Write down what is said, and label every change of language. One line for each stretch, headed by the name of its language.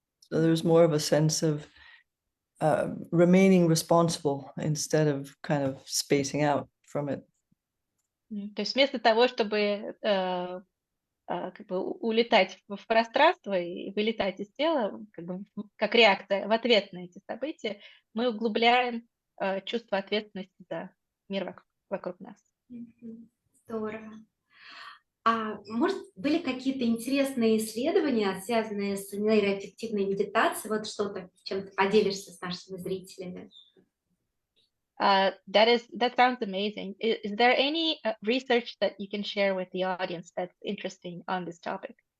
English: So there's more of a sense of remaining responsible instead of kind of spacing out from it.
Russian: То есть вместо того, чтобы как бы улетать в пространство и вылетать из тела, как бы как реакция в ответ на эти события, мы углубляем чувство ответственности за мир вокруг нас. Здорово. А может, были какие-то интересные исследования, связанные с нейроаффективной медитацией? Вот что-то, чем ты поделишься с нашими зрителями?
English: That sounds amazing. Is there any research that you can share with the audience that's interesting on this topic?